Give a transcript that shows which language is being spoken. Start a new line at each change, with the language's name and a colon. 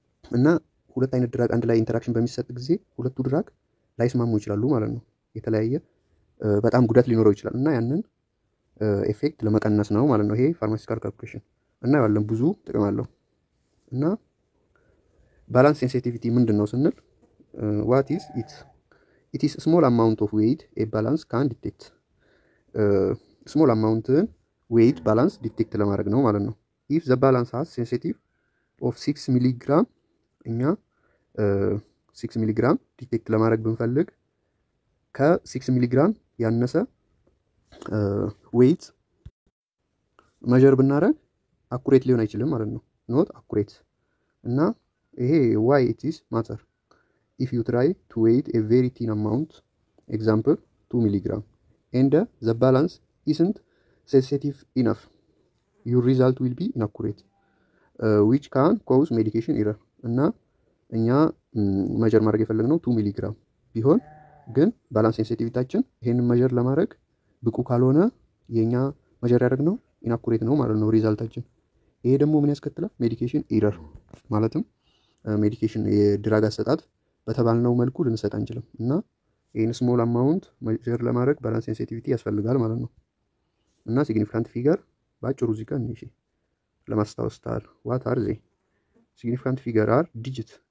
Amharic: እና ሁለት አይነት ድራግ አንድ ላይ ኢንተራክሽን በሚሰጥ ጊዜ ሁለቱ ድራግ ላይስማሙ ይችላሉ ማለት ነው። የተለያየ በጣም ጉዳት ሊኖረው ይችላል እና ያንን ኤፌክት ለመቀነስ ነው ማለት ነው ይሄ ፋርማሲቲካል ካልኩሌሽን እና ያለን ብዙ ጥቅም አለው። እና ባላንስ ሴንሲቲቪቲ ምንድነው ስንል
English: what is it? it is small amount of weight a balance can detect። small amount weight balance detect
Amharic: ለማድረግ ነው ማለት ነው።
English: if the balance has sensitive of 6 mg
Amharic: እኛ 6 mg ዲቴክት ለማድረግ ብንፈልግ ከ6 mg ያነሰ ዌይት measure ብናደርግ አኩሬት ሊሆን አይችልም ማለት ነው
English: not accurate
Amharic: እና ይሄ
English: why it is matter if you try to weight a very thin amount example 2 mg and the balance isn't sensitive enough your result will be inaccurate which can cause medication error
Amharic: እና እኛ measure ማድረግ የፈለግነው 2 mg ቢሆን ግን ባላንስ ሴንሲቲቪቲያችን ይሄንን measure ለማድረግ ብቁ ካልሆነ የኛ measure ያደረግነው inaccurate ነው ማለት ነው ሪዛልታችን። ይሄ ደግሞ ምን ያስከትላል? ሜዲኬሽን ኤረር ማለትም ሜዲኬሽን የድራግ አሰጣጥ በተባልነው መልኩ ልንሰጥ አንችልም እና ይሄን ስሞል አማውንት measure ለማድረግ ባላንስ ሴንሲቲቪቲ ያስፈልጋል ማለት ነው። እና ሲግኒፊካንት ፊገር ባጭሩ እዚህ ጋር እሺ ለማስታወስ ታል
English: what are they? significant figure are digit